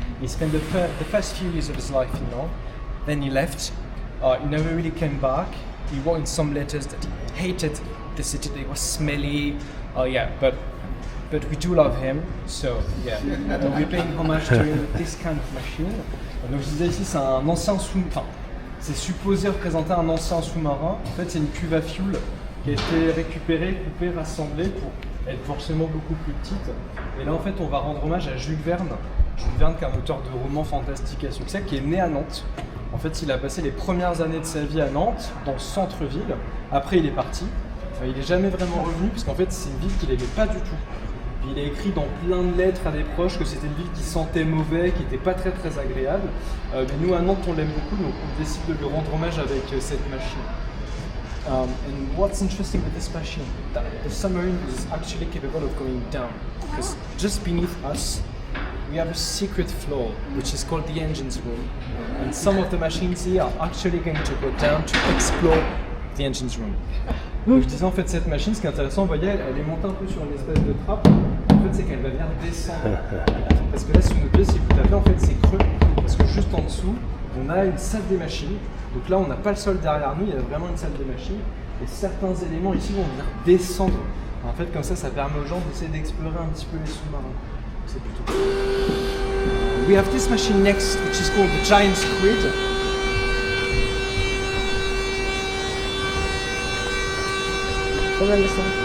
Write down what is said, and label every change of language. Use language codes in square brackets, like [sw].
[en] He spent the first few years of his life in Nantes. Then he left. He never really came back. He wrote in some letters that he hated the city. That it was smelly. But we do love him, so yeah. Donc we're paying homage to him with this kind of machine. [fr] Donc je disais ici, c'est un ancien sous-marin. C'est supposé représenter un ancien sous-marin. En fait, c'est une cuve à fioul qui a été récupérée, coupée, rassemblée pour être forcément beaucoup plus petite. Et là, en fait, on va rendre hommage à Jules Verne. Jules Verne, qui est un auteur de romans fantastiques à succès, qui est né à Nantes. En fait, il a passé les premières années de sa vie à Nantes, dans le centre-ville. Après, il est parti. Il n'est jamais vraiment revenu, parce qu'en fait, c'est une ville qu'il n'aimait pas du tout. Il a écrit dans plein de lettres à des proches que c'était une ville qui sentait mauvais, qui n'était pas très très agréable. Mais nous à Nantes on l'aime beaucoup, donc on décide de lui rendre hommage avec cette machine. [en] And what's interesting with this machine, that the submarine is actually capable of going down, because just beneath us we have a secret floor which is called the engines room, and some of the machines here are actually going to go down to explore the engines room. [fr] Donc, je disais en fait cette machine, ce qui est intéressant, vous voyez, elle est montée un peu sur une espèce de trappe. En fait, c'est qu'elle va venir descendre. Parce que là, sous nos pieds, si vous tapez, en fait, c'est creux. Parce que juste en dessous, on a une salle des machines. Donc là, on n'a pas le sol derrière nous, il y a vraiment une salle des machines. Et certains éléments ici vont venir descendre. En fait, comme ça permet aux gens d'essayer d'explorer un petit peu les sous-marins. C'est plutôt cool. [en] We have this machine next, which is called the Giant Squid. [fr] Pourquoi comme ça?